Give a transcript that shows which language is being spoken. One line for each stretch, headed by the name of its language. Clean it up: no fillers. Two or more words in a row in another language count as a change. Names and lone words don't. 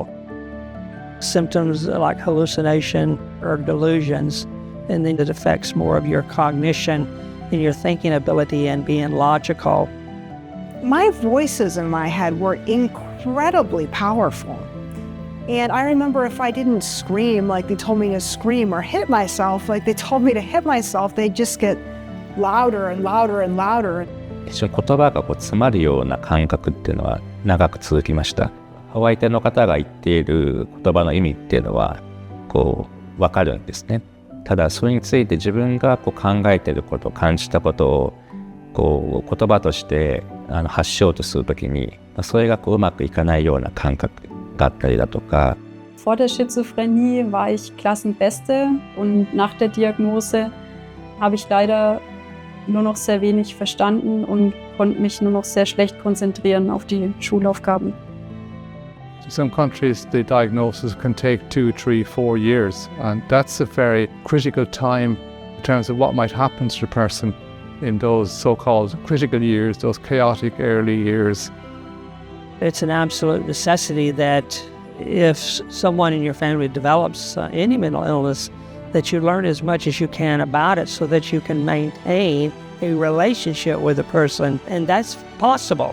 English: Symptoms like hallucination or delusions, and then it affects more of your cognition and your thinking ability and being logical. My voices in my head were incredibly powerful. And I remember if I didn't scream like they told me to scream or hit myself like they told me to hit myself, they'd just get louder and louder and louder.
Japanese: 一緒に言葉が詰まるような感覚っていうのは長く続きました。お相手の方が言っている言葉の意味っていうのは分かるんですね。ただそれについて自分が考えていること、感じたことを言葉として発しようとするときにそれがうまくいかないような感覚があったりだとか。
German: Vor der Schizophrenie war ich Klassenbeste und nach der Diagnose habe ich leider nur noch sehr wenig verstanden und konnte mich nur noch sehr schlecht konzentrieren auf die Schulaufgaben.
English: In some countries, the diagnosis can take 2, 3, 4 years, and that's a very critical time in terms of what might happen to the person in those so-called critical years, those chaotic early years. It's an absolute necessity that if someone in your family develops any mental illness, that you learn as much as you can about it so that you can maintain a relationship with a person, and that's possible.